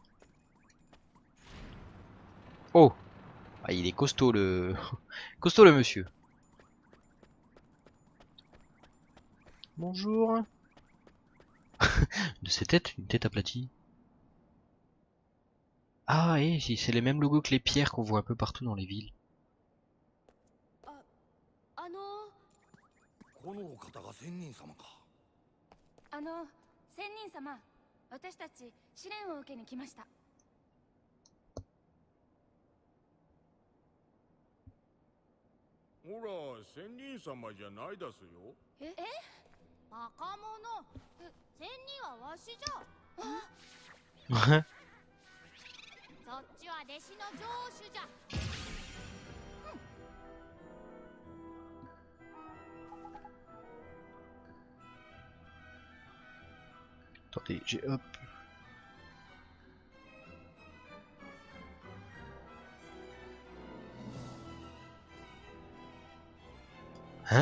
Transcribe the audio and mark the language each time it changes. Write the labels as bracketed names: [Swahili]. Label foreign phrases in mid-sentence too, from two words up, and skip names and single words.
[French] Oh! Ah, il est costaud le... costaud le monsieur. Bonjour. De ces têtes, une tête aplatie. Ah, et si c'est les mêmes logos que les pierres qu'on voit un peu partout dans les villes. [Japanese] このお方が仙人様か。仙人様、私たち試練を受けに来ました。ほら、仙人様じゃないですよ。え？バカ者。仙人はわしじゃ。そっちは弟子の城主じゃ。 [French] Attendez, j'ai hop. Hein?